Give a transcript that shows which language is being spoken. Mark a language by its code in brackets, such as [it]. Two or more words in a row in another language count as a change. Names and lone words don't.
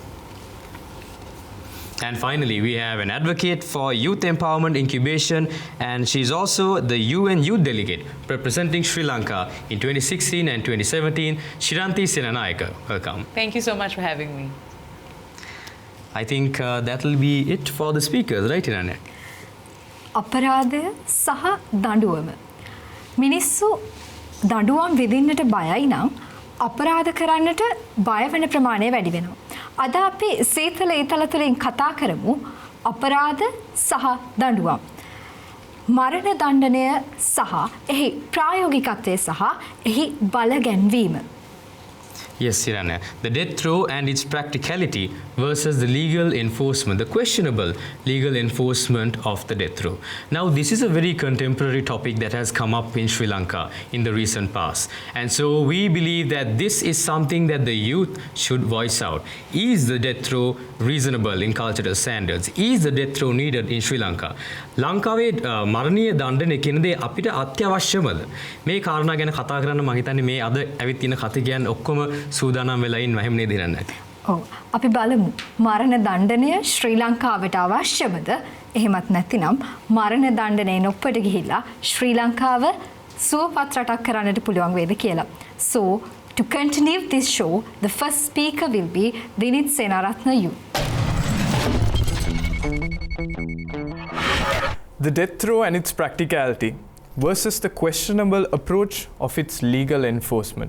[en] And finally, we have an advocate for youth empowerment incubation, and she's also the UN Youth Delegate representing Sri Lanka in 2016 and 2017, Shiranthi Senanayake. Welcome. Thank you so much for having me. I think that will be it for the speakers, right, Irania? [si] අපරාධය සහ දඬුවම මිනිස්සු දඬුවම් විඳින්නට බයයි නම් අපරාධ කරන්නට බය වෙන ප්‍රමාණය වැඩි වෙනවා. අද අපි සීතල ඊතල තුලින් කතා කරමු අපරාධ සහ දඬුවම්. මරණ දණ්ඩනය සහ එහි ප්‍රායෝගිකත්වය සහ එහි බල ගැන්වීම. [en] Yes, Irania. The death row and its practicality versus the legal enforcement, the questionable legal enforcement of the death row. Now, this is a very contemporary topic that has come up in Sri Lanka in the recent past. And so we believe that this is something that the youth should voice out. Is the death row reasonable in cultural standards? Is the death row needed in Sri Lanka? [si] ලංකාවේ මරණීය දණ්ඩනය කියන දේ අපිට අත්‍යවශ්‍යමද? මේ කාරණා ගැන කතා කරන්න මම හිතන්නේ මේ අද ඇවිත් තියෙන කතිකයන් ඔක්කොම සූදානම් වෙලා ඉන්නවා එහෙම නේද ඉරන්නේ? ඔව් අපි බලමු මරණ දණ්ඩනය ශ්‍රී ලංකාවට අවශ්‍යමද? එහෙමත් නැතිනම් මරණ දණ්ඩනයෙන් ඔප්පට ගිහිලා ශ්‍රී ලංකාව සුවපත් රටක් කරන්නට පුළුවන් වේද කියලා. [en] So to continue this show, the first speaker will be Dinith Senaratne you. The death row and its practicality versus the questionable approach of its legal enforcement.